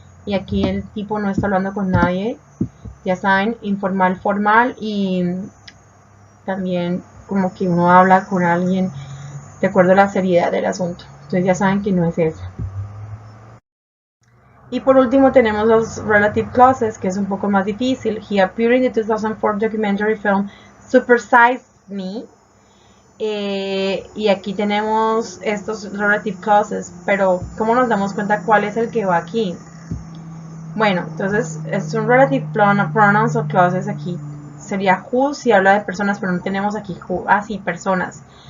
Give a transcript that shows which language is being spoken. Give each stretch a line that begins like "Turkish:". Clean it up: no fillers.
Spanish: Y aquí el tipo no está hablando con nadie, ya saben, informal, formal, y también como que uno habla con alguien de acuerdo a la seriedad del asunto. Entonces ya saben que no es eso. Y por último tenemos los relative clauses, que es un poco más difícil.
English: He appeared in the 2004 documentary film Super Size Me.
Spanish: Y aquí tenemos estos relative clauses, pero ¿cómo nos damos cuenta cuál es el que va aquí? Bueno, entonces es un relative pronouns o clauses aquí. Sería who si habla de personas, pero no tenemos aquí who. Ah, sí, personas.